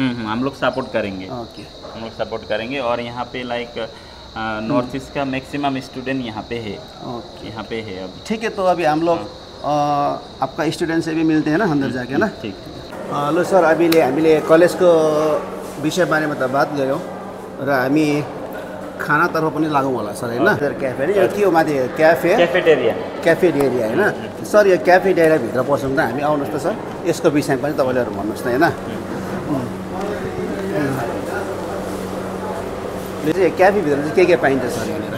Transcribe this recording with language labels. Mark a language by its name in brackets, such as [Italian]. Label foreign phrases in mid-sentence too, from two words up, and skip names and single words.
[Hindi] हम लोग सपोर्ट करेंगे ओके हम लोग सपोर्ट करेंगे और यहाँ पे लाइक नॉर्थ ईस्ट का [English] maximum student [Hindi] यहाँ पे है ओके यहाँ पे है अभी ठीक है तो अभी हम लोग आपका स्टूडेंट से भी मिलते हैं ना अंदर जाके ना ठीक [English] hello sir [Nepali] हामीले कलेजको विषयबारेमा त बात गऱ्यौँ र हामी खानातर्फ पनि लागौँ होला सर होइन सर क्याफे यो के हो माथि क्याफेटेरिया होइन सर यो क्याफेटेरियाभित्र पस्छौँ त हामी आउनुहोस् त सर यसको विषयमा पनि तपाईँले भन्नुहोस् त होइन यो चाहिँ क्याफेभित्र चाहिँ के पाइन्छ सर यहाँनिर